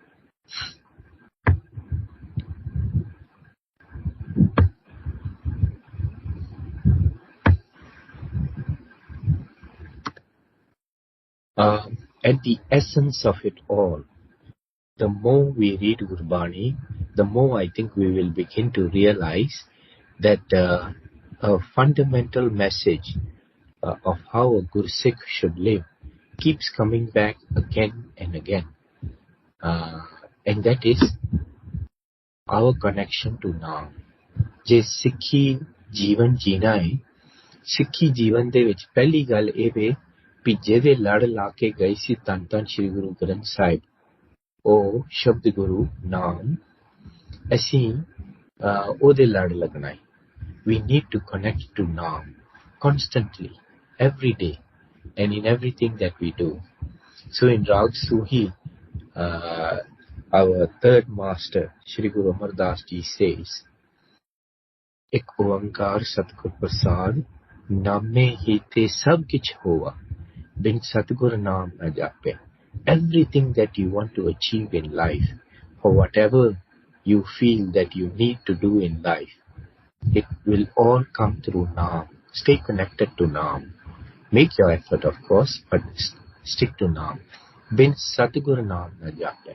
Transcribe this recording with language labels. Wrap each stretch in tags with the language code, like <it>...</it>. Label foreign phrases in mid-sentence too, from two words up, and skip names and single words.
<en>At the essence of it all, the more we read Gurbani, the more I think we will begin to realize that a fundamental message of how a Guru Sikh should live keeps coming back again and again. And that is our connection to Naam.</en> <pa>ਜੇ ਸਿੱਖੀ ਜੀਵਨ ਜੀਣਾ ਹੈ, ਸਿੱਖੀ ਜੀਵਨ ਦੇ ਵਿੱਚ ਪਹਿਲੀ ਗੱਲ ਇਹ ਵੇ ਵੀ ਜਿਹਦੇ ਲੜ ਲਾ ਕੇ ਗਏ ਸੀ ਧੰਨ ਧੰਨ ਸ਼੍ਰੀ ਗੁਰੂ ਗ੍ਰੰਥ ਸਾਹਿਬ, ਉਹ ਸ਼ਬਦ ਗੁਰੂ ਨਾਮ, ਅਸੀਂ ਉਹਦੇ ਲੜ ਲੱਗਣਾ ਹੈ.</pa> <en>We need to connect to Naam constantly, every day, and in everything that we do. So in Rag Suhi, our third master, Shri Guru Amar Das Ji says,</en> <pa>ਇਕ ਓਅੰਕਾਰ ਸਤਿਗੁਰ ਪ੍ਰਸਾਦਿ, ਨਾਮੇ ਹੀ ਤੇ ਸਭੁ ਕਿਛੁ ਹੋਆ, ਬਿਨੁ ਸਤਿਗੁਰ ਨਾਮੁ ਨ ਜਾਪੈ.</pa> <en>Everything that you want to achieve in life, or whatever you feel that you need to do in life, it will all come through Naam. Stay connected to Naam. Make your effort, of course, but stick to Naam.</en> <pa>ਬਿਨੁ ਸਤਿਗੁਰ ਨਾਮੁ ਨ ਜਾਪੈ.</pa>